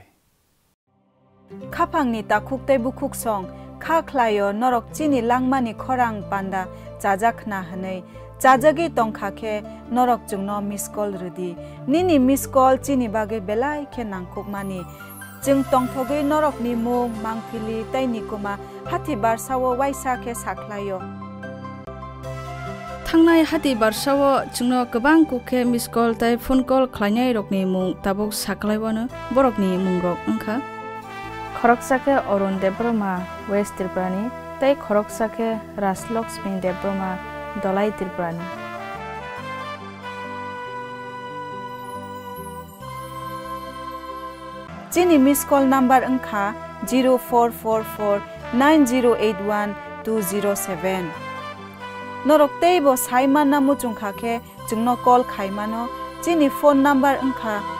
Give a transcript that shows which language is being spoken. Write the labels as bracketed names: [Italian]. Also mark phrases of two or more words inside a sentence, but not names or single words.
[Kok Borok] khapangni takhuk tei bukhuk song kha khlaio norok chini langmani khorang panda chajakna hanei chajagi tongkhakhe norok chungno [English] miss call [Kok Borok] rudi nini [English] miss call [Kok Borok] chini bage belai khe nangkhukmani chung tongthogei norok ni mung mangphili tei nikuma hathi barsawo waisa khe sakhlaio थांनाय हाथि बारसावो जोंनो गोबां कुखे [English] miss call [Kok Borok] तै [English] phone call [Kok Borok] खालायनाय रकनि मुं ताबुक साख्लायबानो बरकनि मुं रक ओंखा खरकसाखे अरुण देब्रमा वेस्ट त्रिपुरानि तै खरकसाखे राजलक्ष्मी देब्रमा दलाई त्रिपुरानि chini [English] miss call number [Kok Borok] ओंखा 04449081 norok teibo saima namu chungkhakhe jungno call khaimano chini [English] phone number [Kok Borok] ओंखा